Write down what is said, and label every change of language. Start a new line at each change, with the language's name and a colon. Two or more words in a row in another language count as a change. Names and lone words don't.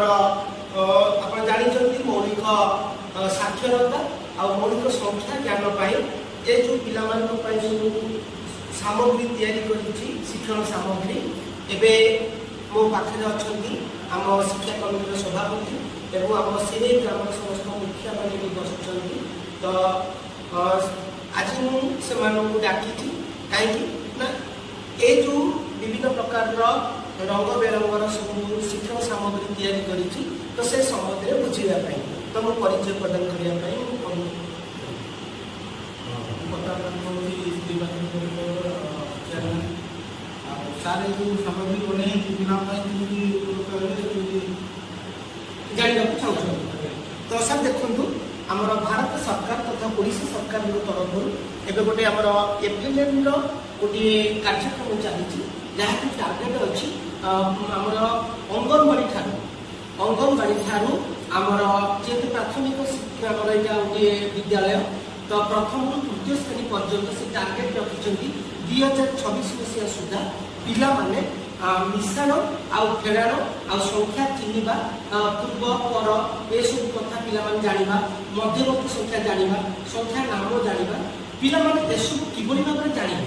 Odia: ଆପଣ ଜାଣିଛନ୍ତି ମୌଳିକ ସାକ୍ଷରତା ଆଉ ମୌଳିକ ସଂଖ୍ୟା ଜ୍ଞାନ ପାଇଁ ଏ ଯେଉଁ ପିଲାମାନଙ୍କ ପାଇଁ ସବୁ ସାମଗ୍ରୀ ତିଆରି କରିଛି, ଶିକ୍ଷଣ ସାମଗ୍ରୀ, ଏବେ ମୋ ପାଖରେ ଅଛନ୍ତି ଆମ ଶିକ୍ଷା କମିଟିର ସଭାପତି ଏବଂ ଆମ ସିନେଇ ଗ୍ରାମର ସମସ୍ତ ମୁଖିଆମାନେ ବି ବସିଛନ୍ତି। ତ ଆଜି ମୁଁ ସେମାନଙ୍କୁ ଡାକିଛି କାହିଁକି ନା ଏ ଯେଉଁ ବିଭିନ୍ନ ପ୍ରକାରର ରଙ୍ଗ ବେରଙ୍ଗର ସବୁ ଶିକ୍ଷଣ ସାମଗ୍ରୀ ତିଆରି କରିଛି, ତ ସେ ସମ୍ବନ୍ଧରେ ବୁଝିବା ପାଇଁ, ତ ମୁଁ ପରିଚୟ ପ୍ରଦାନ କରିବା ପାଇଁ
Hindi: सारे जो सामग्री बने
Odia: ଜାଣିବାକୁ ଚାହୁଁଛନ୍ତି। ତ ସାର୍ ଦେଖନ୍ତୁ, ଆମର ଭାରତ ସରକାର ତଥା ଓଡ଼ିଶା ସରକାରଙ୍କ ତରଫରୁ ଏବେ ଗୋଟେ ଆମର ଏଫଏଲଏନ୍ର ଗୋଟିଏ କାର୍ଯ୍ୟକ୍ରମ ଚାଲିଛି, ଯାହାକି ଟାର୍ଗେଟ୍ ଅଛି ଆମର ଅଙ୍ଗନବାଡ଼ି ଠାରୁ ଆମର ଯେହେତୁ ପ୍ରାଥମିକ ଶିକ୍ଷା ଆମର ଏଇଟା ଗୋଟିଏ ବିଦ୍ୟାଳୟ, ତ ପ୍ରଥମରୁ ତୃତୀୟ ଶ୍ରେଣୀ ପର୍ଯ୍ୟନ୍ତ ସେ ଟାର୍ଗେଟ୍ ରଖିଛନ୍ତି 2026 ମସିହା ସୁଦ୍ଧା ପିଲାମାନେ ମିଶାଣ ଆଉ ଫେଡ଼ାଣ ଆଉ ସଂଖ୍ୟା ଚିହ୍ନିବା, ପୂର୍ବ ପର ଏସବୁ କଥା ପିଲାମାନେ ଜାଣିବା, ମଧ୍ୟବର୍ତ୍ତୀ ସଂଖ୍ୟା ଜାଣିବା, ସଂଖ୍ୟା ନାମ ଜାଣିବା, ପିଲାମାନେ ଏସବୁ କିଭଳି ଭାବରେ ଜାଣିବେ।